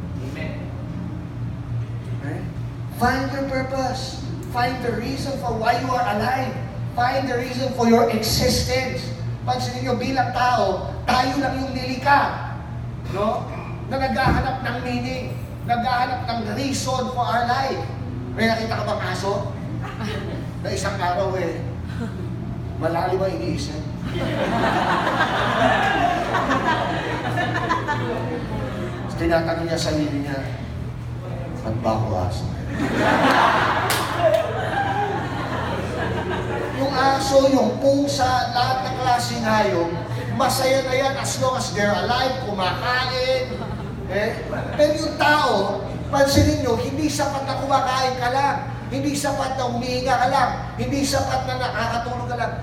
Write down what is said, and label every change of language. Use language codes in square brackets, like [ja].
[en] Amen. Okay? Find your purpose. Find the reason for why you are alive. Find the reason for your existence. [tl] Pansinin nyo, bilang tao, tayo lang yung nilikha. No? Na naghahanap ng meaning, naghahanap ng [en] reason for our life. [tl] May nakita ka bang aso? Na isang araw malalim ang iniisip. Tinatanong niya sa sarili niya, ba't ba ako aso? Yung aso, yung pusa, lahat ng klaseng hayop, masaya na yan [en] as long as they're alive, [tl] kumakain. Pero yung tao, pansinin nyo, hindi sapat na kumakain ka lang. Hindi sapat na humihinga ka lang. Hindi sapat na nakakatulog ka lang.